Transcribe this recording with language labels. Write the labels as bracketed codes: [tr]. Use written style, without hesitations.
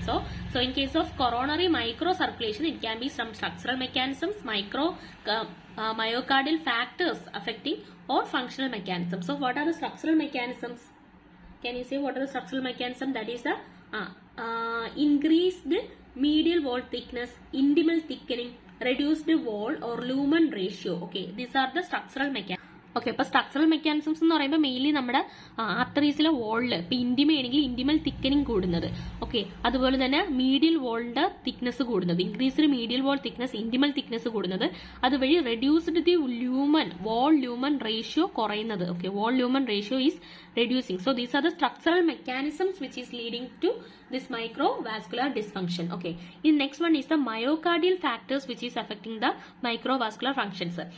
[en] So in case of coronary microcirculation, it can be some structural mechanisms, myocardial factors affecting, or functional mechanisms. So what are the structural mechanisms? Can you say what are the structural mechanisms? That is the increased medial wall thickness, intimal thickening, reduced wall or lumen ratio. Okay, these are the structural mechanisms. [ml] Okay, അപ്പോൾ structural mechanisms എന്ന് പറയുമ്പോൾ mainly നമ്മുടെ ആർട്ടറീസിലെ വോളിൽ ഇപ്പം ഇന്റിമയാണെങ്കിൽ ഇന്റിമൽ thickening കൂടുന്നത്. Okay, അതുപോലെ തന്നെ മീഡിയൽ വോളിന്റെ thickness കൂടുന്നത്, [en] increased medial wall thickness, [ml] ഇന്റിമൽ thickness കൂടുന്നത്, അതുവഴി reduced the wall lumen ratio കുറയുന്നത്. [en] Okay, wall lumen ratio is reducing. So these are the structural mechanisms which is leading to this microvascular dysfunction. Okay, in next one is the myocardial factors which is affecting the microvascular functions.